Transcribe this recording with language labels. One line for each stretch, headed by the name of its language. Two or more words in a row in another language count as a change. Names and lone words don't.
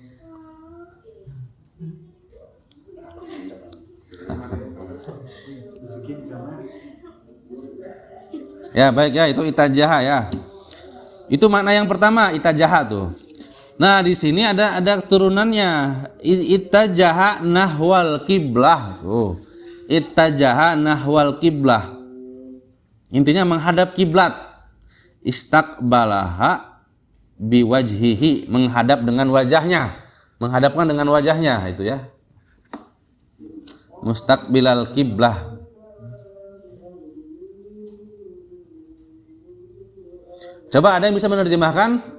Indonesian: Ya baik ya, itu itajaha ya. Itu makna yang pertama, itajaha tuh. Nah di sini ada turunannya,
Arabic: itajaha nahwal kiblah
Indonesian: tuh.
Arabic: ittajaha nahwal kiblah.
Indonesian: Intinya menghadap kiblat.
Arabic: Istaqbalaha biwajhihi,
Indonesian: menghadap dengan wajahnya. Menghadapkan dengan wajahnya itu ya.
Arabic: Mustaqbilal kiblah.
Indonesian: Coba ada yang bisa menerjemahkan?